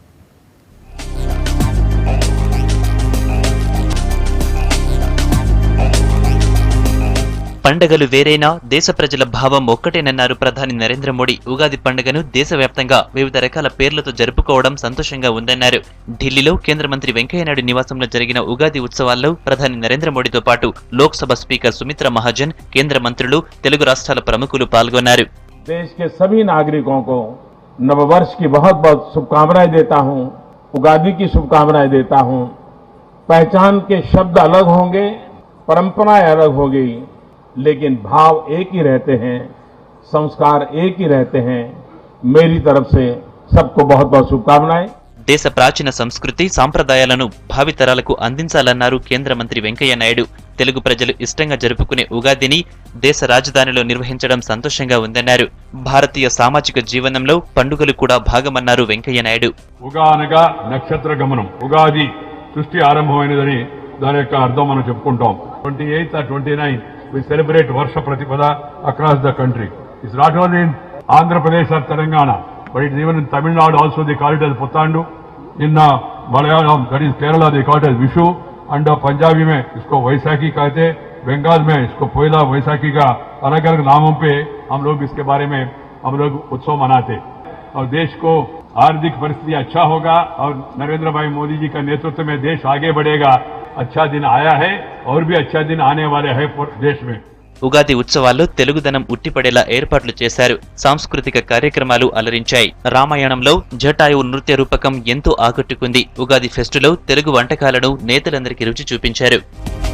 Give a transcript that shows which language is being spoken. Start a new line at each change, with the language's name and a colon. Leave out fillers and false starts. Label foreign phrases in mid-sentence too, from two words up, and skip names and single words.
Telugu: పండగలు వేరైనా దేశ ప్రజల భావం ఒక్కటేనన్నారు ప్రధాని నరేంద్ర మోడీ. ఉగాది పండుగను దేశవ్యాప్తంగా వివిధ రకాల పేర్లతో జరుపుకోవడం సంతోషంగా ఉందన్నారు. ఢిల్లీలో కేంద్ర మంత్రి వెంకయ్యనాయుడు నివాసంలో జరిగిన ఉగాది ఉత్సవాల్లో ప్రధాని నరేంద్ర మోడీతో పాటు లోక్సభ స్పీకర్ సుమిత్రా మహాజన్, కేంద్ర మంత్రులు, తెలుగు రాష్ట్రాల ప్రముఖులు పాల్గొన్నారు.
Hindi: देश के सभी नागरिकों को नववर्ष की बहुत बहुत शुभकामनाएं देता हूं, उगादी की शुभकामनाएं देता हूं। पहचान के शब्द अलग होंगे, परंपराएं अलग होगी, लेकिन भाव एक ही रहते हैं, संस्कार एक ही रहते हैं। मेरी तरफ से सबको बहुत बहुत शुभकामनाएं।
Telugu: దేశ ప్రాచీన సంస్కృతి, సాంప్రదాయాలను భావితరాలకు అందించాలన్నారు కేంద్ర మంత్రి వెంకయ్య నాయుడు. తెలుగు ప్రజలు ఇష్టంగా జరుపుకునే ఉగాదిని దేశ రాజధానిలో నిర్వహించడం సంతోషంగా ఉందన్నారు. భారతీయ సామాజిక జీవనంలో పండుగలు కూడా భాగమన్నారు వెంకయ్య నాయుడు. ఉగా అనగా నక్షత్ర గమనం. ఉగాది సృష్టి ఆరంభమైనదని దాని యొక్క అర్థం మనం చెప్పుకుంటాం.
English: 28 or 29 we celebrate Varsha Pratipad across the country. It's not only in Andhra Pradesh or Telangana, but it's even in Tamil Nadu also they call it as Puthandu. In Malayalam, that is Kerala, they call it as Vishu.
Hindi: And Punjabi में इसको वैसाखी कहते, बंगाल में इसको पोइला वैसाखी का अलग अलग नामों पे हम लोग इसके बारे में हम लोग उत्सव मनाते. और देश को आर्थिक परिस्थिति अच्छा होगा और नरेंद्र भाई मोदी जी का नेतृत्व में देश आगे बढ़ेगा. अच्छा दिन आया है और भी अच्छा दिन आने वाले है देश में.
Telugu: ఉగాది ఉత్సవాల్లో తెలుగుదనం ఉట్టిపడేలా ఏర్పాట్లు చేశారు. సాంస్కృతిక కార్యక్రమాలు అలరించాయి. రామాయణంలో జటాయువు నృత్య రూపకం ఎంతో ఆకట్టుకుంది. ఉగాది ఫెస్టులో తెలుగు వంటకాలను నేతలందరికీ రుచి చూపించారు.